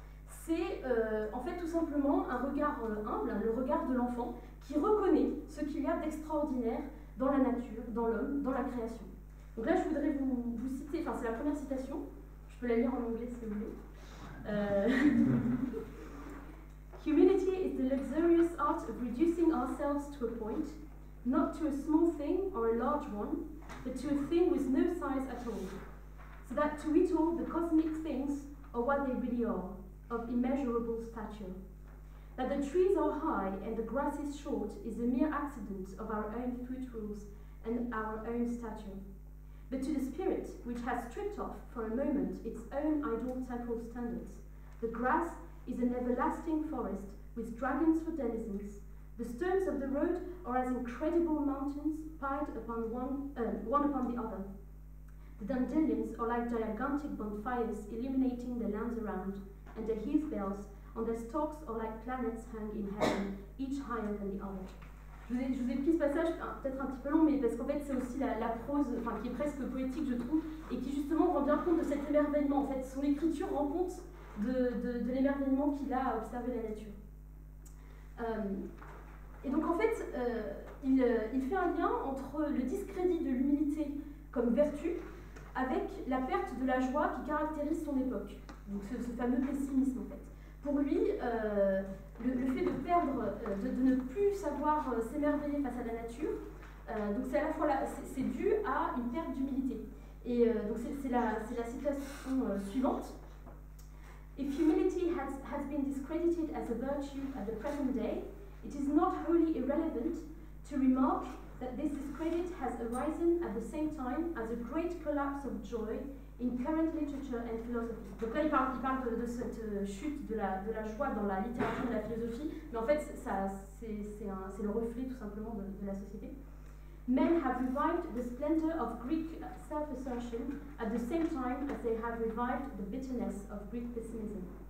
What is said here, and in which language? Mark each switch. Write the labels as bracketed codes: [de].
[fr] C'est en fait tout simplement un regard humble, le regard de l'enfant, qui reconnaît ce qu'il y a d'extraordinaire dans la nature, dans l'homme, dans la création. Donc là, je voudrais vous citer, c'est la première citation, je peux la lire en anglais si vous voulez, [en] Humility is the luxurious art of reducing ourselves to a point, not to a small thing or a large one, but to a thing with no size at all, so that to it all the cosmic things are what they really are, of immeasurable stature. That the trees are high and the grass is short is a mere accident of our own foot rules and our own stature. But to the spirit, which has stripped off for a moment its own idle temporal standards, the grass is an everlasting forest with dragons for denizens. The stones of the road are as incredible mountains piled upon one upon the other. The dandelions are like gigantic bonfires illuminating the lands around, and the heath bells on their stalks are like planets hung in heaven, each higher than the other. [fr] Je vous ai pris ce passage, peut-être un petit peu long, mais parce qu'en fait c'est aussi la prose, enfin, qui est presque poétique je trouve, et qui justement rend bien compte de cet émerveillement. En fait, son écriture rend compte de l'émerveillement qu'il a à observer la nature. Et donc en fait, il fait un lien entre le discrédit de l'humilité comme vertu avec la perte de la joie qui caractérise son époque. Donc ce fameux pessimisme en fait. Pour lui, le fait de perdre, de ne plus savoir s'émerveiller face à la nature, donc c'est à la fois c'est dû à une perte d'humilité. Et donc c'est la citation suivante. [en] If humility has been discredited as a virtue at the present day, it is not wholly irrelevant to remark that this discredit has arisen at the same time as a great collapse of joy in current literature and philosophy. [fr] Donc là, il parle de cette chute de la joie dans la littérature et la philosophie, mais en fait, c'est le reflet tout simplement de la société. [en] Men have revived the splendor of Greek self-assertion at the same time as they have revived the bitterness of Greek pessimism.